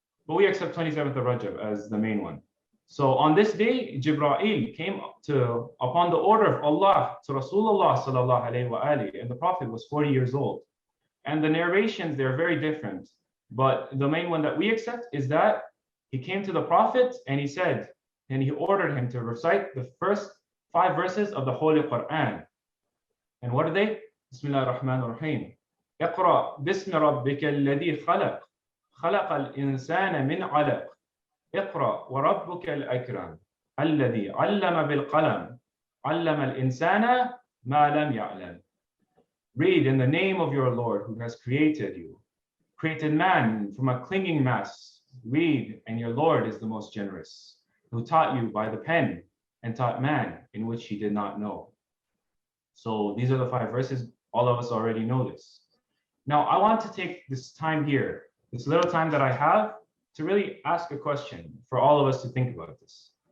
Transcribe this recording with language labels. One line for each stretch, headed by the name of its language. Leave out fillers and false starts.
English: But we accept 27th of Rajab as the main one. So on this day, Jibreel came upon the order of Allah to Rasulullah sallallahu alaihi wasallam, and the Prophet was 40 years old. And the narrations, they're very different. But the main one that we accept is that he came to the Prophet and he said, and he ordered him to recite the first 5 verses of the Holy Quran. And what are they?
Arabic: Bismillah ar-Rahman ar-Rahim. اقرأ باسم ربك الذي خلق خلق الإنسان من علق اقرأ وربك الأكرم الذي علم بالقلم علم الإنسان ما لم يعلم.
English: Read in the name of your Lord who has created you. Created man from a clinging mass. Read, and your Lord is the most generous, who taught you by the pen and taught man in which he did not know. So these are the 5 verses. All of us already know this. Now I want to take this time here, this little time that I have, to really ask a question for all of us to think about this.